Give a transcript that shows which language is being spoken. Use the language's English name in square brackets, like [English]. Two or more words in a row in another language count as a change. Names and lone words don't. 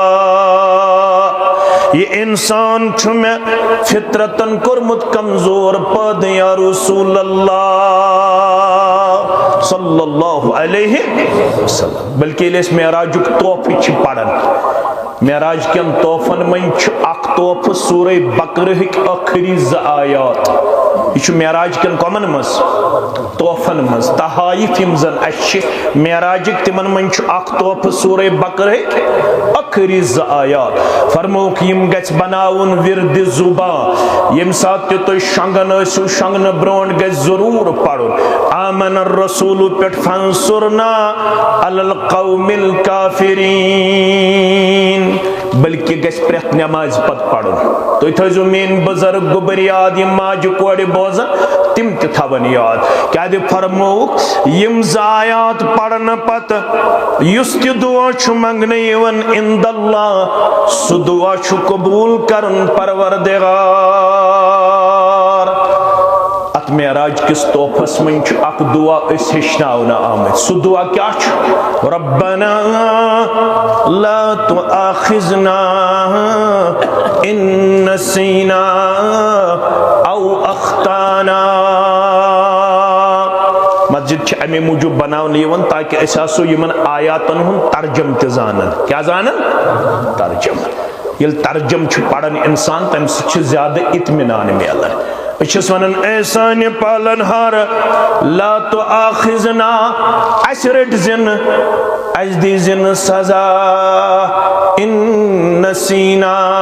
[Kashmiri] یہ انسان چھُ مےٚ فطرتن کوٚرمُت کمزور پٲدٕ [Arabic] یا رسول اللہ صلی اللہ علیہ وسلم [Kashmiri] بلکہ ییٚلہِ أسۍ معراجُک طوفہٕ چھِ پران معراج کٮ۪ن طوفن منٛز چھُ اکھ طوفہٕ سورہ بقرہٕکۍ ٲخری 2 آیات یہ چھُ معراج کٮ۪ن کۄمن منٛز طوفن منٛز تحائف یم زن اَسہِ چھِ معراجٕکۍ تِمن منٛز چھُ اکھ طوفہٕ سورہ بقرہٕکۍ ٲخری 2 آیات فرموک یم گژھِ بناوُن ورد زُبان ییٚمہِ ساتہٕ تہِ تُہۍ شۄنگان ٲسِو شۄنگنہٕ برونٛٹھ گژھِ ضروٗر پرُن [Arabic] آمن الرسول [Kashmiri] پٮ۪ٹھ [Arabic] فانصرنا علی القوم [Kashmiri] الکافرین بلکہ گژھِ پرٛٮ۪تھ نمازِ پتہٕ پرُن تُہۍ تھٲیزیو میٲنۍ بُزرگ گوٚبر یاد یِم ماجہِ کورِ بوزن تم تہِ تھاون یاد کیازِ فرموک یم 2 آیات پرنہٕ پتہٕ یُس تہِ دعا چھُ منگنہٕ یِوان [Arabic] عند اللہ [Kashmiri] سُہ دعا چھُ قبوٗل کرن پروردگار ات معراج کس طوفس من چھُ اکھ دعا أسۍ ہیٚچھناونہٕ آمٕتۍ سُہ دعا کیاہ چھُ [Arabic] ربنا لا تؤاخذنا ان نسینا او اخطانا [Kashmiri] مسجد چھِ امی موجوب بناونہٕ یِوان تاکہ أسۍ آسو یمن آیاتن ہُنٛد ترجم تہِ زانن کیا زانن ترجم ییٚلہِ ترجم چھُ پران انسان تمہِ سۭتۍ چھُ زیادٕ اطمینان میلان بہٕ چھُس ونان اے سانہِ پالن ہار [Arabic] لا تؤاخذنا [Kashmiri] اسہِ رٔٹزِنہٕ اسہِ دیٖزِنہٕ سزا [Arabic] ان نسینا